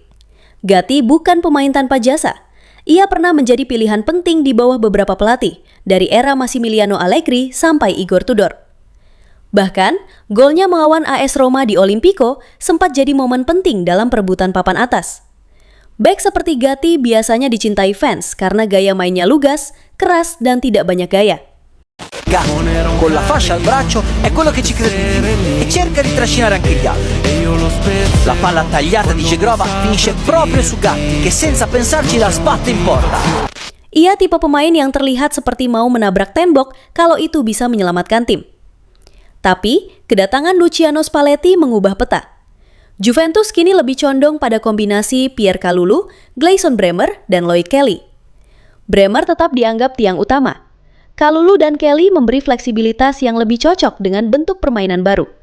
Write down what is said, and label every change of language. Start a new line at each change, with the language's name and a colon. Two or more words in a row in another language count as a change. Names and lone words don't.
Indonesian: Gatti bukan pemain tanpa jasa. Ia pernah menjadi pilihan penting di bawah beberapa pelatih, dari era Massimiliano Allegri sampai Igor Tudor. Bahkan, golnya melawan AS Roma di Olimpico sempat jadi momen penting dalam perebutan papan atas. Bek seperti Gatti biasanya dicintai fans karena gaya mainnya lugas, keras, dan tidak banyak gaya.
Italian: Gatti, con la fascia al braccio, è quello che ci crede e cerca di trascinare anche gli altri. La palla tagliata di Jegrova finisce proprio su Gatti, che senza pensarci la sbatte in porta.
Indonesian: Ia tipe pemain yang terlihat seperti mau menabrak tembok kalau itu bisa menyelamatkan tim. Tapi, kedatangan Luciano Spalletti mengubah peta. Juventus kini lebih condong pada kombinasi Pierre Kalulu, Gleison Bremer, dan Lloyd Kelly. Bremer tetap dianggap tiang utama. Kalulu dan Kelly memberi fleksibilitas yang lebih cocok dengan bentuk permainan baru.